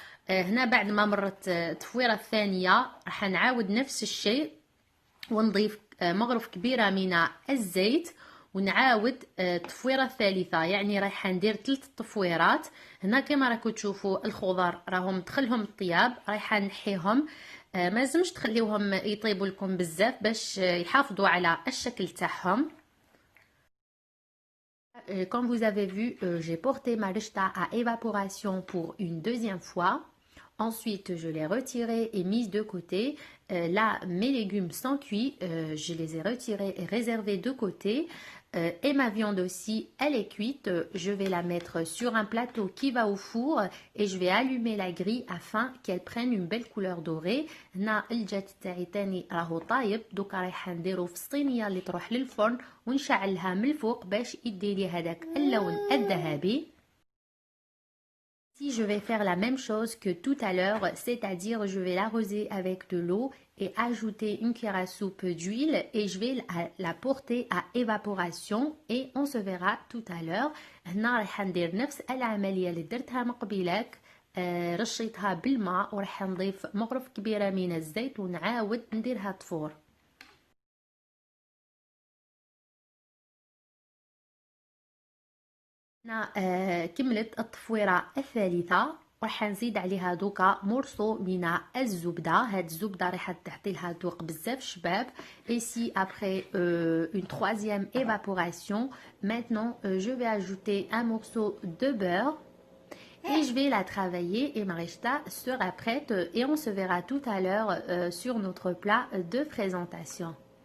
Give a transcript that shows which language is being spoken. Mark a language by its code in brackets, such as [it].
[ar] هنا بعد ما مرت التفويرة الثانية راح نعاود نفس الشيء ونضيف مغرف كبيرة من الزيت ونعاود التفويرة الثالثة. يعني راح ندير 3 تفويرات. هنا كما راكم تشوفوا الخضر راهم دخلهم الطياب رايحة نحيهم. ما لازمش تخليوهم يطيبوا لكم بزاف باش يحافظوا على الشكل تاعهم. [fr] Comme vous avez vu, j'ai porté ma rechta à évaporation pour une deuxième fois. Ensuite, je l'ai retirée et mise de côté. Là, mes légumes sont cuits. Je les ai retirés et réservés de côté. Et ma viande aussi, elle est cuite. Je vais la mettre sur un plateau qui va au four et je vais allumer la grille afin qu'elle prenne une belle couleur dorée. [ar] هنا الجات تاعي تاني راهو طايب. دوكا رايحه نديرو في الصينيه اللي تروح للفرن ونشعلها من الفوق باش يديلي هذاك اللون الذهبي. [fr] Si je vais faire la même chose que tout à l'heure, c'est-à-dire je vais l'arroser avec de l'eau et ajouter une cuillère à soupe d'huile et je vais la porter à évaporation et on se verra tout à l'heure. [ar] هنا راح ندير نفس العملية اللي درتها من قبيلك. رشيتها بالماء وراح نضيف مغرف كبيرة من الزيت ونعاود نديرها تفور. هنا كملت التفويرة الثالثة. راح نزيد عليها دوكا مورسو من الزبدة. هاد الزبدة راح تعطي لها ذوق بزاف شباب. [fr] Ici après une troisième évaporation, maintenant je vais ajouter un morceau de beurre et je vais la travailler et ma rechta sera prête et on se verra tout à l'heure sur notre plat de présentation.